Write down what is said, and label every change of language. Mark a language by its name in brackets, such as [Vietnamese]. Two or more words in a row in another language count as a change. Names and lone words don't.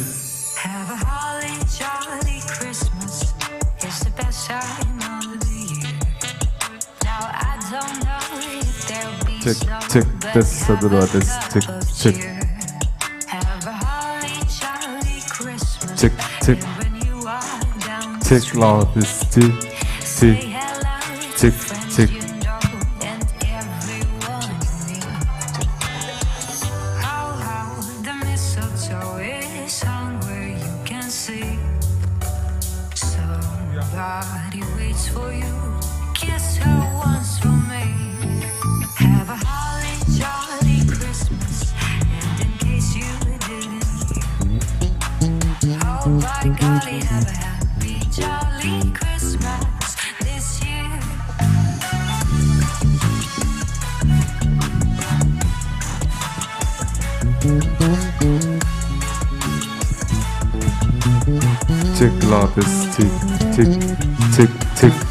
[English] Have a holly jolly Christmas. It's the best time of the year. Now I don't know if there'll be [Indonesian] Cek [English] snow, [Indonesian] cek [English] but [Indonesian] tes satu dua tes cek cek [English] have a holly jolly Christmas. [Indonesian] cek cek [English] When you are down the [Indonesian] cek [English] street, [Indonesian] loud tes cek [English] say [Indonesian] cek [English] hello to [Indonesian] cek [English] friends [Indonesian] cek. [English] you know and everyone you meet. How the mistletoe is hung where you can see. Somebody waits for you. Kiss her once for me. Have a holly jolly Christmas. And in case you didn't hear, oh by golly, have a happy jolly Christmas this year. [Indonesian] Cek loud tes cek cek cek cek.